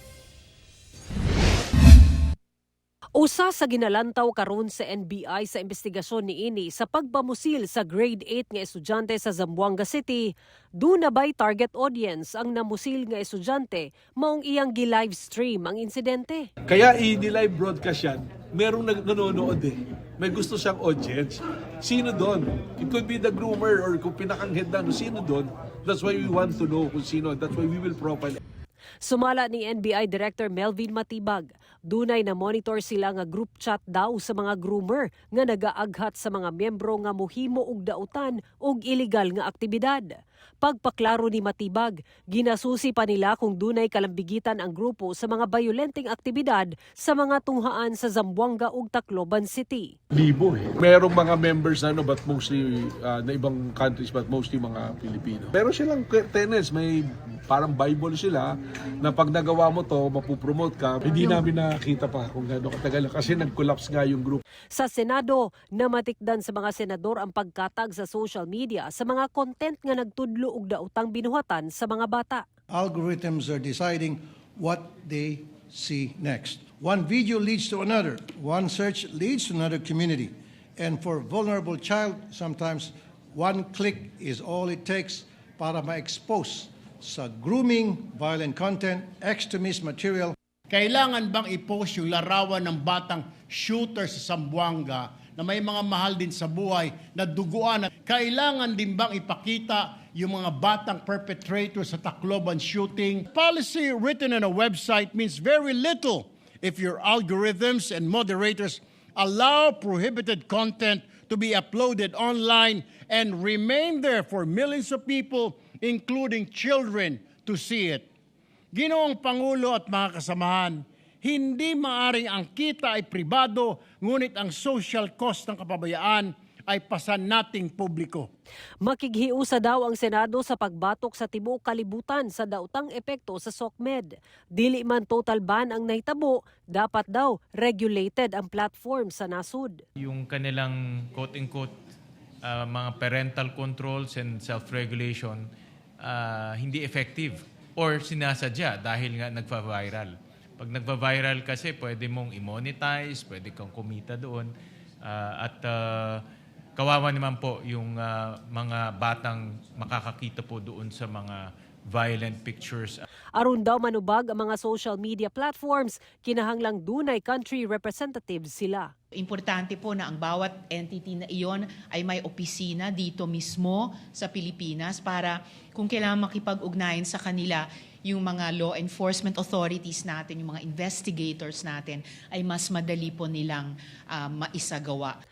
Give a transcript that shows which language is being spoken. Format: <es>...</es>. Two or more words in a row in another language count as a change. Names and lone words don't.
<ceb>Usa sa ginalantaw karon sa NBI sa investigasyon niini sa pagpamusil sa grade 8 nga estudyante sa Zamboanga City, duna bay</ceb> <en>target audience</en> <ceb>ang namusil nga estudyante maong iyang gi-live stream ang insidente.</ceb> <tl>Kaya i-live broadcast yan, merong nanonood eh. May gusto siyang audience. Sino doon?</tl> <en>It could be the groomer or</en> <tl>kung pinakanghead na, sino doon?</tl> <en>That's why we want to know</en> <tl>kung sino.</tl> <en>That's why we will profile.</en> <ceb>Sumala ni NBI Director Melvin Matibag, dunay na monitor sila nga</ceb> <en>group chat</en> <ceb>daw sa mga groomer nga nagaaghat sa mga miyembro nga mohimo og dautan og illegal nga aktibidad. Pagpaklaro ni Matibag, ginasusi pa nila kung dunay kalambigitan ang grupo sa mga bayolenteng aktibidad sa mga tunghaan sa Zamboanga ug Tacloban City.</ceb> <tl>Libo eh. Merong mga members</tl> <en>but mostly</en> <tl>na ibang countries</tl> <en>but mostly</en> <tl>mga Pilipino. Pero silang tenants, may parang Bible sila na pag nagawa mo to, mapupromote ka. Hindi namin nakita pa kung gaano katagal kasi nag-collapse nga yung group.</tl> <ceb>Sa Senado, namatikdan sa mga senador ang pagkatag sa</ceb> <en>social media</en> <ceb>sa mga content nga nagtudlo og daotang binuhatan sa mga bata.</ceb> <en>Algorithms are deciding what they see next. One video leads to another. One search leads to another community. And for vulnerable child, sometimes one click is all it takes</en> <tl>para ma-expose sa</tl> <en>grooming, violent content, extremist material.</en> <tl>Kailangan bang i-post yung larawan ng batang shooter sa Zamboanga na may mga mahal din sa buhay na duguan? Kailangan din bang ipakita yung mga batang perpetrator sa Tacloban shooting?</tl> <en>Policy written on a website means very little if your algorithms and moderators allow prohibited content to be uploaded online and remain there for millions of people, including children, to see it.</en> <tl>Ginoong Pangulo at mga kasamahan, hindi maaring ang kita ay pribado, ngunit ang</tl> <en>social cost</en> <tl>ng kapabayaan ay pasan nating publiko.</tl> <ceb>Makighiusa daw ang Senado sa pagbatok sa tibuok kalibutan sa daotang epekto sa SOCMED. Dili man</ceb> <en>total ban</en> <ceb>ang nahitabo, dapat daw regulated ang platform sa nasud.</ceb> <tl>Yung kanilang quote-unquote mga</tl> <en>parental controls and self-regulation</en> <tl>hindi effective or sinasadya dahil nga nagpa-viral. Pag nagpa-viral kasi pwede mong i-monetize, pwede kang kumita doon at kawawa naman po yung mga batang makakakita po doon sa mga</tl> <en>violent pictures.</en> <ceb>Aron daw manubag ang mga</ceb> <en>social media platforms,</en> <ceb>kinahanglang dunay</ceb> <en>country representatives</en> <ceb>sila.</ceb> <tl>Importante po na ang bawat entity na iyon ay may opisina dito mismo sa Pilipinas para kung kailangan makipag-ugnayan sa kanila yung mga</tl> <en>law enforcement authorities</en> <tl>natin, yung mga investigators natin, ay mas madali po nilang maisagawa.</tl>